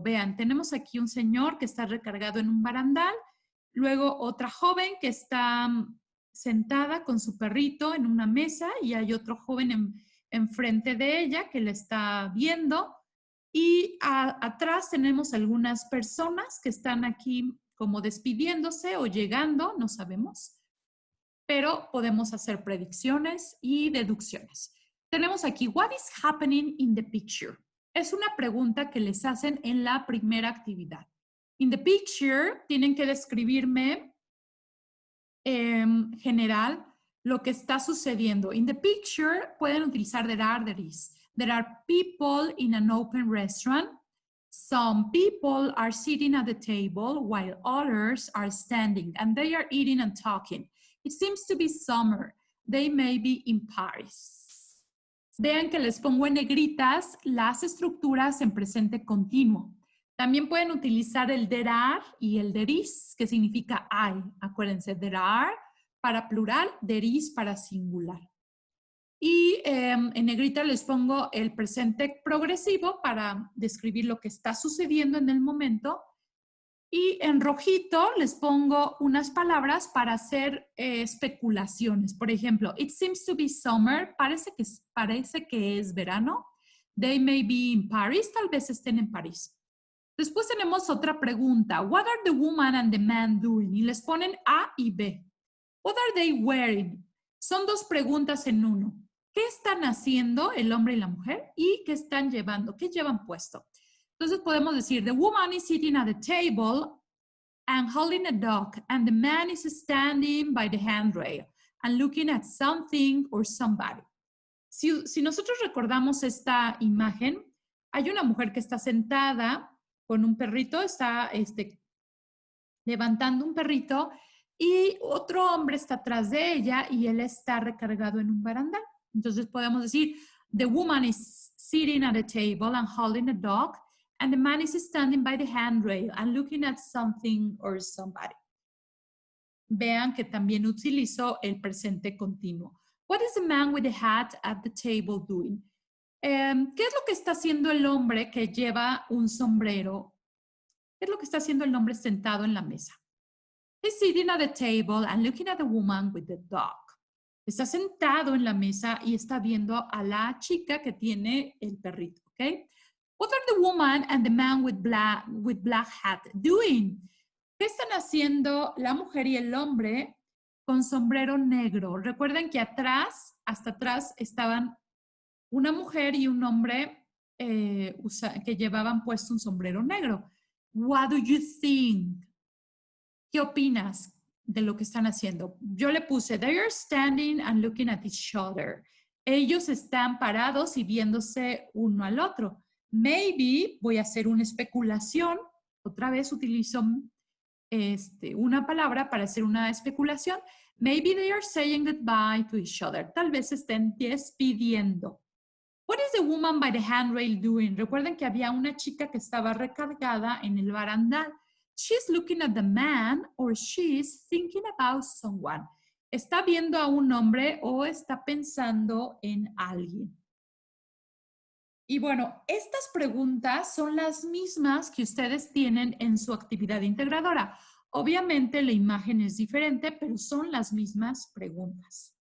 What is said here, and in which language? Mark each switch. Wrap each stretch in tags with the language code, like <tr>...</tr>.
<es>Vean, tenemos aquí un señor que está recargado en un barandal, luego otra joven que está sentada con su perrito en una mesa y hay otro joven enfrente de ella que le está viendo. Y atrás tenemos algunas personas que están aquí como despidiéndose o llegando, no sabemos, pero podemos hacer predicciones y deducciones. Tenemos aquí,</es> <en>what is happening in the picture?</en> <es>Es una pregunta que les hacen en la primera actividad.</es> <en>In the picture,</en> <es>tienen que describirme en general lo que está sucediendo.</es> <en>In the picture,</en> <es>pueden utilizar</es> <en>there are, there is. There are people in an open restaurant. Some people are sitting at the table while others are standing and they are eating and talking. It seems to be summer. They may be in Paris.</en> <es>Vean que les pongo en negritas las estructuras en presente continuo. También pueden utilizar el there are y el there is, que significa hay. Acuérdense, there are para plural, there is para singular. Y en negrita les pongo el presente progresivo para describir lo que está sucediendo en el momento. Y en rojito les pongo unas palabras para hacer especulaciones. Por ejemplo,</es> <en>it seems to be summer,</en> <es>parece que es verano.</es> <en>They may be in Paris,</en> <es>tal vez estén en París. Después tenemos otra pregunta.</es> <en>What are the woman and the man doing?</en> <es>Y les ponen A y B.</es> <en>What are they wearing?</en> <es>Son dos preguntas en uno. ¿Qué están haciendo el hombre y la mujer? ¿Y qué están llevando? ¿Qué llevan puesto? Entonces podemos decir,</es> <en>the woman is sitting at the table and holding a dog, and the man is standing by the handrail and looking at something or somebody.</en> <es>Si nosotros recordamos esta imagen, hay una mujer que está sentada con un perrito, está levantando un perrito y otro hombre está atrás de ella y él está recargado en un barandal. Entonces podemos decir,</es> <en>the woman is sitting at a table and holding a dog, and the man is standing by the handrail and looking at something or somebody.</en> <es>Vean que también utilizo el presente continuo.</es> <en>What is the man with the hat at the table doing?</en> <es>¿Qué es lo que está haciendo el hombre que lleva un sombrero? ¿Qué es lo que está haciendo el hombre sentado en la mesa?</es> <en>He's sitting at the table and looking at the woman with the dog.</en> <es>Está sentado en la mesa y está viendo a la chica que tiene el perrito, ¿ok?</es> <en>What are the woman and the man with black hat doing?</en> <es>¿Qué están haciendo la mujer y el hombre con sombrero negro? Recuerden que hasta atrás estaban una mujer y un hombre que llevaban puesto un sombrero negro.</es> <en>What do you think?</en> <es>¿Qué opinas de lo que están haciendo? Yo le puse,</es> <en>they are standing and looking at each other.</en> <es>Ellos están parados y viéndose uno al otro. Maybe, voy a hacer una especulación. Otra vez utilizo una palabra para hacer una especulación.</es> <en>Maybe they are saying goodbye to each other.</en> <es>Tal vez estén despidiendo.</es> <en>What is the woman by the handrail doing?</en> <es>Recuerden que había una chica que estaba recargada en el barandal.</es> <en>She's looking at the man or she's thinking about someone.</en> <es>¿Está viendo a un hombre o está pensando en alguien? Y bueno, estas preguntas son las mismas que ustedes tienen en su actividad integradora. Obviamente la imagen es diferente, pero son las mismas preguntas.</es>